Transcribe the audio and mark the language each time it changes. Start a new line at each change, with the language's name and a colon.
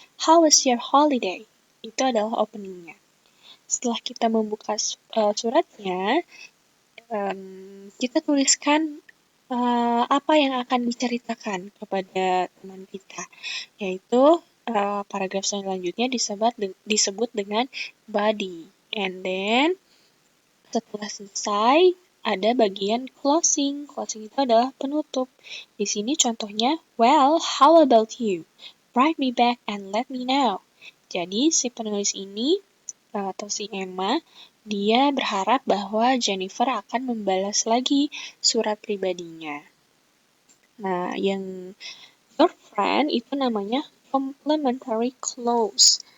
English: How was your holiday?
Indonesian: Itu adalah openingnya. Setelah kita membuka suratnya, kita tuliskan apa yang akan diceritakan kepada teman kita, yaitu paragraf selanjutnya disebut dengan body. And then setelah selesai ada bagian closing. Closing itu adalah penutup. Di sini contohnya,
English: well, how about you? Write me back and let me know.
Indonesian: Jadi si penulis ini atau si Emma, dia berharap bahwa Jennifer akan membalas lagi surat pribadinya. Nah, yang your friend itu namanya complementary clause.